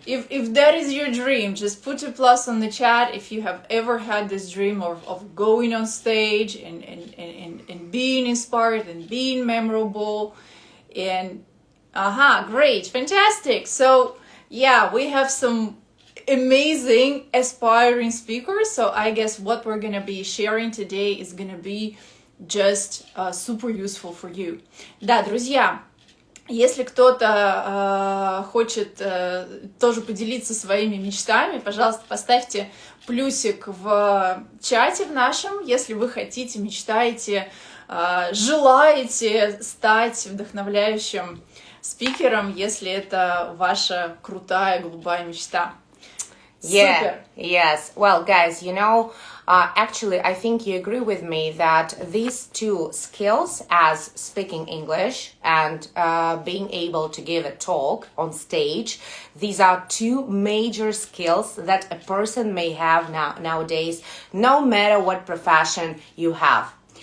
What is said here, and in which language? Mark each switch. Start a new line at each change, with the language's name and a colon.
English: If that is your dream, just put a plus on the chat if you have ever had this dream of going on stage and being inspired and being memorable. And great, fantastic. So yeah, we have some amazing aspiring speakers. So I guess what we're gonna be sharing today is gonna be just super useful for you.
Russian: Да, друзья. Если кто-то хочет тоже поделиться своими мечтами, пожалуйста, поставьте плюсик в чате в нашем, если вы хотите, мечтаете, желаете стать вдохновляющим спикером, если это ваша крутая голубая мечта.
English: Yeah, yes. Well, guys, actually, I think you agree with me that these two skills, as speaking English and being able to give a talk on stage, these are two major skills that a person may have nowadays, no matter what profession you have.